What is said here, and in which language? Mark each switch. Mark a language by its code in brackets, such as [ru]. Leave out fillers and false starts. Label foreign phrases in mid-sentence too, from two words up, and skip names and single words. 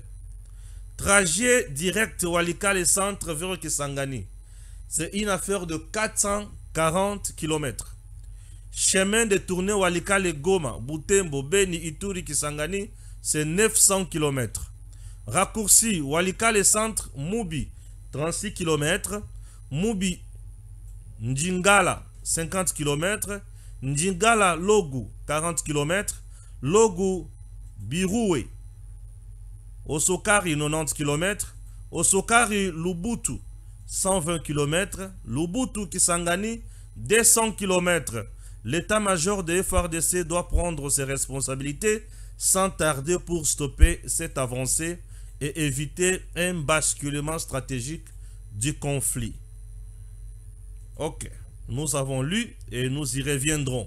[fr] Trajet direct Walikale centre vers Kisangani. C'est une affaire de 440 km. Chemin de tournée Walikale Goma, Butembo, Beni, Ituri, Kisangani, c'est 900 km. Raccourci Walikale centre, Mubi, 36 km. Mubi, Njingala, 50 km. Njingala Logu, 40 km. Logu Biroué, Osokari, 90 km. Osokari Lubutu, 120 km. Lubutu Kisangani, 200 km. L'état-major de FARDC doit prendre ses responsabilités sans tarder pour stopper cette avancée et éviter un basculement stratégique du conflit. Ok, Nous avons lu et nous y reviendrons.